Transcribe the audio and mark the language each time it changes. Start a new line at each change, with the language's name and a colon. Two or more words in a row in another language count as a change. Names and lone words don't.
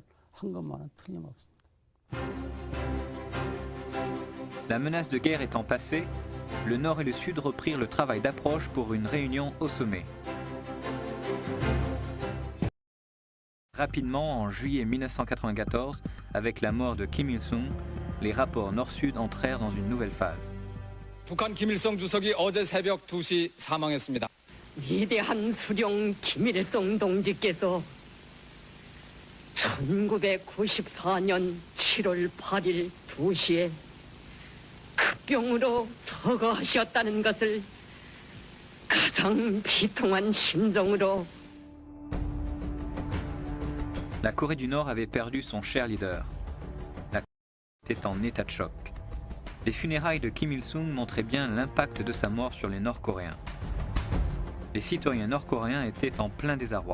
French: La menace de guerre étant passée, le Nord et le Sud reprirent le travail d'approche pour une réunion au sommet. Rapidement, en juillet 1994, avec la mort de Kim Il-sung, les rapports Nord-Sud entrèrent dans une nouvelle phase.
Korean: 북한 김일성 주석이 어제 새벽 2시 사망했습니다. 위대한 수령 김일성 동지께서 1994년 7월 8일 2시에 급병으로 서거하셨다는 것을 가장 비통한 심정으로.
French: La Corée du Nord avait perdu son cher leader. La Corée était en état de choc. Les funérailles de Kim Il-sung montraient bien l'impact de sa mort sur les Nord-Coréens. Les citoyens nord-coréens étaient en plein désarroi.